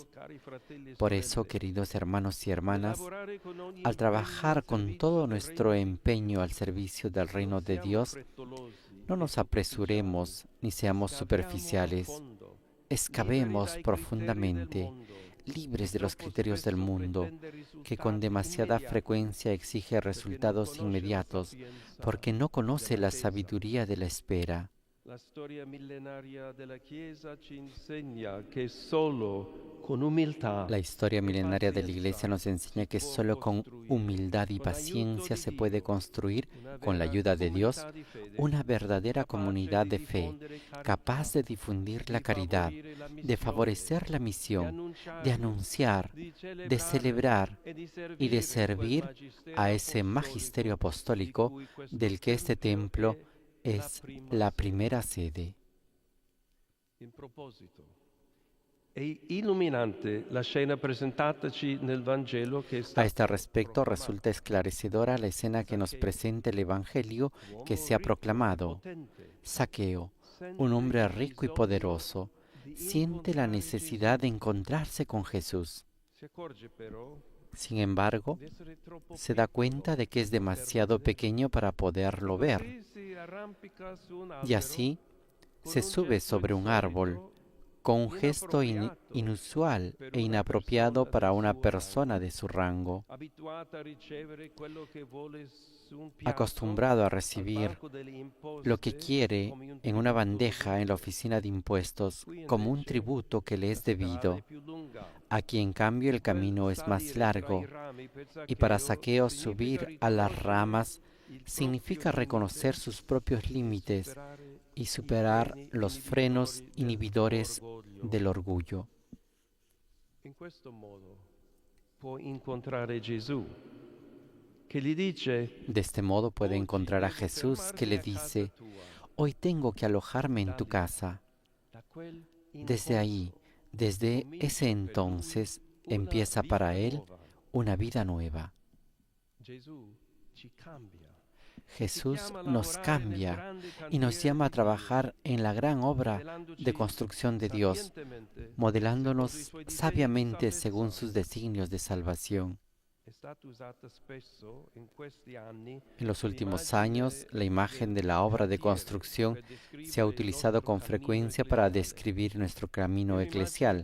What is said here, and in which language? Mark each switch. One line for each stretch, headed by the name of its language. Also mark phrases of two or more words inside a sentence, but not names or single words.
Spanish: Por eso, queridos hermanos y hermanas, al trabajar con todo nuestro empeño al servicio del reino de Dios, no nos apresuremos ni seamos superficiales. Excavemos profundamente, libres de los criterios del mundo, que con demasiada frecuencia exige resultados inmediatos, porque no conoce la sabiduría de la espera.
Italian: La storia millenaria della Chiesa ci insegna che solo con umiltà
Spanish: La historia
Italian: e
Spanish: milenaria de la
Italian: pazienza
Spanish: Iglesia nos enseña que
Italian: si può
Spanish: solo con
Italian: costruire,
Spanish: humildad y
Italian: con l'aiuto
Spanish: paciencia
Italian: di
Spanish: se puede
Italian: Dio,
Spanish: construir,
Italian: una
Spanish: con la
Italian: vera
Spanish: ayuda de Dios,
Italian: comunità di fede,
Spanish: una verdadera
Italian: capace
Spanish: comunidad
Italian: di
Spanish: de fe,
Italian: diffondere carità,
Spanish: capaz de difundir la
Italian: di
Spanish: caridad,
Italian: favorire la
Spanish: de
Italian: missione,
Spanish: favorecer la
Italian: di
Spanish: misión, de
Italian: annunciare,
Spanish: anunciar,
Italian: di
Spanish: de
Italian: celebrare
Spanish: celebrar
Italian: e di
Spanish: y de
Italian: servire quel
Spanish: servir magisterio a ese magisterio apostólico
Italian: di cui questo
Spanish: del que este templo
Italian: è
Spanish: es la primera sede.
Italian: In proposito, è illuminante la scena presentataci nel Vangelo che è
Spanish: A
Italian: stata
Spanish: este respecto,
Italian: proclamata.
Spanish: resulta esclarecedora la escena que nos presenta el Evangelio que se ha proclamado. Saqueo, un hombre rico y poderoso, siente la necesidad de encontrarse con Jesús.
Italian: Si accorge però
Spanish: Sin embargo,
Italian: di essere troppo
Spanish: se da
Italian: piccolo
Spanish: cuenta de que es
Italian: per
Spanish: demasiado
Italian: vedere.
Spanish: pequeño para poderlo
Italian: E
Spanish: ver,
Italian: così si arrampica su un
Spanish: y
Italian: albero
Spanish: así
Italian: con
Spanish: se
Italian: un
Spanish: sube
Italian: gesto
Spanish: sobre un árbol
Italian: insolito,
Spanish: con un gesto
Italian: inappropriato
Spanish: inusual
Italian: per e una
Spanish: inapropiado
Italian: persona
Spanish: para
Italian: del
Spanish: una
Italian: suo
Spanish: persona
Italian: rango.
Spanish: de su rango,
Italian: Abituata a ricevere quello che vuole su un piatto,
Spanish: acostumbrado a
Italian: al
Spanish: recibir
Italian: banco delle imposte,
Spanish: lo que quiere
Italian: come un
Spanish: en una
Italian: tributo
Spanish: bandeja en la
Italian: dovuto.
Spanish: oficina de impuestos
Italian: Qui
Spanish: como un
Italian: invece
Spanish: tributo que le
Italian: la
Spanish: es
Italian: strada
Spanish: debido.
Italian: è più lunga.
Spanish: Aquí en cambio el
Italian: Quel
Spanish: camino es más
Italian: salire tra i
Spanish: largo,
Italian: rami per
Spanish: y para
Italian: Zaccheo
Spanish: Saqueo
Italian: significa
Spanish: subir a las
Italian: riconoscere
Spanish: ramas
Italian: il
Spanish: significa
Italian: proprio
Spanish: reconocer
Italian: limite
Spanish: sus propios
Italian: e
Spanish: límites
Italian: superare
Spanish: y
Italian: i
Spanish: superar
Italian: freni
Spanish: los frenos inhibidores
Italian: dell'orgoglio.
Spanish: del orgullo.
Italian: In questo modo può incontrare Gesù, che gli dice:
Spanish: De este modo puede
Italian: "Oggi
Spanish: encontrar a
Italian: devo
Spanish: Jesús que le
Italian: fermarmi a casa
Spanish: dice,
Italian: tua".
Spanish: hoy tengo que alojarme en tu casa.
Italian: Da quel
Spanish: Desde ahí,
Italian: incontro
Spanish: desde
Italian: comincia
Spanish: ese
Italian: per lui
Spanish: entonces,
Italian: una
Spanish: empieza para
Italian: vita
Spanish: él
Italian: nuova.
Spanish: una vida nueva.
Italian: Gesù ci cambia.
Spanish: Jesús nos cambia y nos llama a trabajar en la gran obra de construcción de Dios, modelándonos sabiamente según sus designios de salvación. En los últimos años, la imagen de la obra de construcción se ha utilizado con frecuencia para describir nuestro camino eclesial.